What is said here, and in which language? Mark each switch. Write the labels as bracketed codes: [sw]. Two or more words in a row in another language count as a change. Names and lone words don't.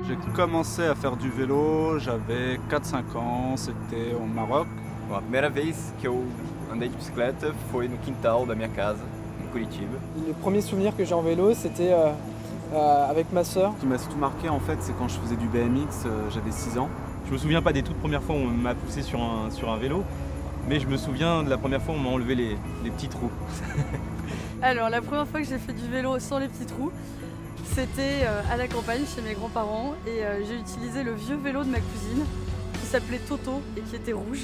[fr] commencé à faire du vélo, j'avais 4-5 ans, c'était au Maroc. [pt] Bom, a primeira vez que eu andei de bicicleta foi no quintal da minha casa, em Curitiba. [fr] Le premier souvenir que j'ai en vélo, c'était avec ma sœur. Ce qui m'a surtout marqué en fait, c'est quand je faisais du BMX, j'avais 6 ans. Je me souviens pas des toutes premières fois où on m'a poussé sur un vélo, mais je me souviens de la première fois où on m'a enlevé les petits trous. Alors la première fois que j'ai fait du vélo sans les petits trous, c'était à la campagne chez mes grands-parents et j'ai utilisé le vieux vélo de ma cousine qui s'appelait Toto et qui était rouge.